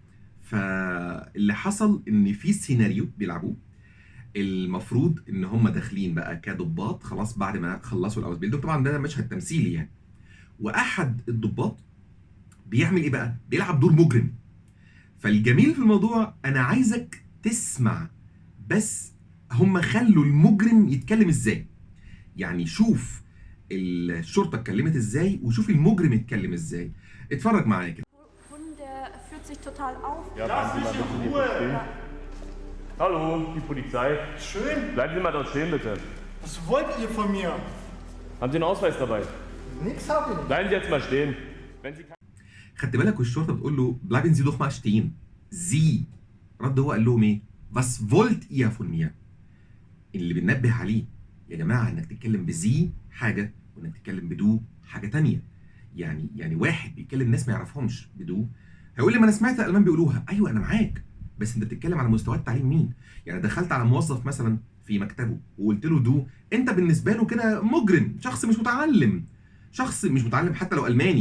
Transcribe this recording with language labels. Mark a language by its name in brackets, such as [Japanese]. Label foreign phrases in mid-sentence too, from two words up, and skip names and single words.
[Arabic] فاللي حصل ان في سيناريو بيلعبوه، المفروض ان هم داخلين بقى كضباط خلاص بعد ما خلصوا الاوس بيلدونج، طبعا ده مشهد تمثيلي يعني، واحد الضباط بيعمل ايه بقى؟ بيلعب دور مجرم. فالجميل في الموضوع انا عايزك تسمع بس هم خلوا المجرم يتكلم ازاي. يعني شوف الشرطه اتكلمت ازاي وشوف المجرم اتكلم ازاي. اتفرج معايا كده. [German] Der führt sich total auf. Ja, bleiben Sie mal bitte hier stehen. Hallo, die Polizei. Schön. Bleiben Sie mal dort stehen, bitte. Was wollt ihr von mir? Haben Sie einen Ausweis dabei? Nix hab ich. Bleiben Sie jetzt mal stehen. Wenn Sie [Arabic] خدت بالك والشرطه بتقول له [German] bleiben Sie doch mal stehen. [Arabic] زي رد هو قال لهم ايه؟ [German] was wollt ihr von mir؟ [Arabic] اللي بننبه عليه يا جماعه انك تتكلم بزي حاجه وانك تتكلم بدو حاجه تانية. يعني واحد بيتكلم ناس ما يعرفهمش بدو هيقول لي ما انا سمعت الالمان بيقولوها، ايوه انا معاك، بس انت بتتكلم على مستويات تعليم مين؟ يعني دخلت على موظف مثلا في مكتبه وقلت له دو، انت بالنسبه له كده مجرم، شخص مش متعلم، شخص مش متعلم حتى لو الماني.